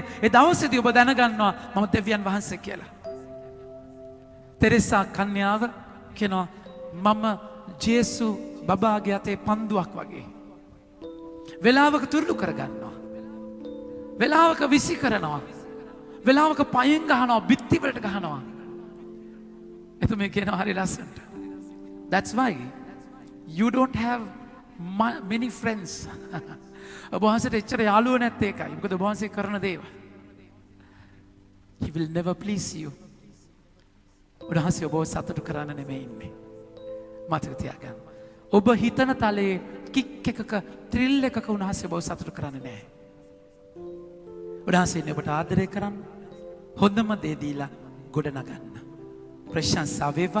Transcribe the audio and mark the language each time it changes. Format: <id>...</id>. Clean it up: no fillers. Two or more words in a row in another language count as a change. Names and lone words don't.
<si>ඒ දවසේදී ඔබ දැනගන්නවා මම දෙවියන් වහන්සේ කියලා. තෙරේසා කන්‍යාව කියනවා මම ජේසු බබාගේ අතේ පන්දුවක් වගේ. වෙලාවක තුරුළු කරගන්නවා. වෙලාවක විසි කරනවා. වෙලාවක පයෙන් ගහනවා බිත්ති වලට ගහනවා. එතුමේ කියනවා හරි ලස්සනට.</si> <en>That's why you don't have many friends.</en> <si>ඔබ වහන්සේට එච්චර යාළුව නැත්තේ ඒකයි. මොකද ඔබ වහන්සේ කරන දේවල්.</si> <en>He will never please you.</en> <si>උන්වහන්සේ ඔබව සතුටු කරන්න නෙමෙයි ඉන්නේ. මතක තියාගන්න. ඔබ හිතන තලයේ කික් එකක ත්‍රිල් එකක උන්වහන්සේ ඔබව සතුටු කරන්නේ නැහැ. උන්වහන්සේ ඉන්නේ ඔබට ආදරය කරන්න. හොඳම දේ දීලා ගොඩ නගන්න. ප්‍රශංසා වේවා.</si>